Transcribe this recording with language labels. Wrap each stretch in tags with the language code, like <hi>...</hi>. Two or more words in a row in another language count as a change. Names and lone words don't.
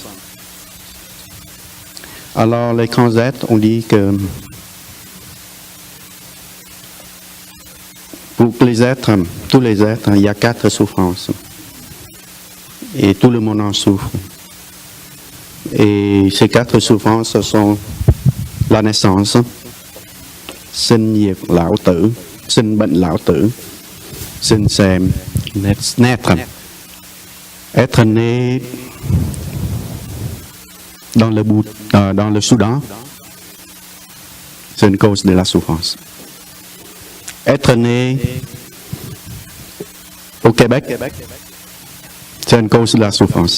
<fr>Alors les Cranzettes, on dit que pour les êtres, tous les êtres, il y a 4 souffrances. Et tout le monde en souffre. Et ces 4 souffrances sont la naissance,</fr> <vi>sinh diệt lão tử, sinh bệnh lão tử,</vi> <fr>sinh c'est naître, être né dans le Soudan, c'est une cause de la souffrance. Être né au Québec, c'est une cause de la souffrance.</fr>